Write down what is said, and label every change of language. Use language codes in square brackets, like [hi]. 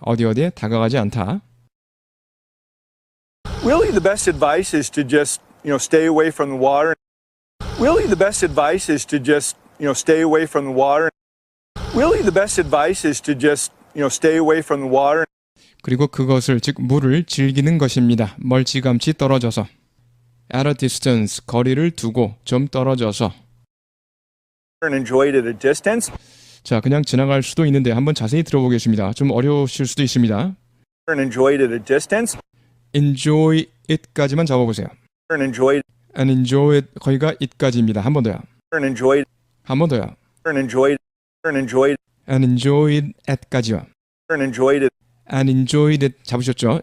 [ko] 어디에 다가가지 않다. [en] Really, the best advice is to just, stay away from the water. Really, the best advice is to just, stay away from the water. Really, the best advice is to just, stay away from the water. [ko] 그리고 그것을 즉 물을 즐기는 것입니다. 멀찌감치 떨어져서 [en] at a distance [ko] 거리를 두고 좀 떨어져서 [en] And enjoy it at a distance. [ko] 자 그냥 지나갈 수도 있는데 한번 자세히 들어보겠습니다. 좀 어려우실 수도 있습니다. [en] And enjoy it at a distance. enjoy it [ko] 까지만 잡아보세요. [en] And enjoy it. and enjoy it [ko] 거기가 it까지입니다. 한 번 더요. [en] And enjoy it. [ko] 한 번 더요. [en] And enjoy it. And enjoy it. and enjoy it at [ko] 까지요. [en] And enjoy it. and enjoy it [ko] 잡으셨죠?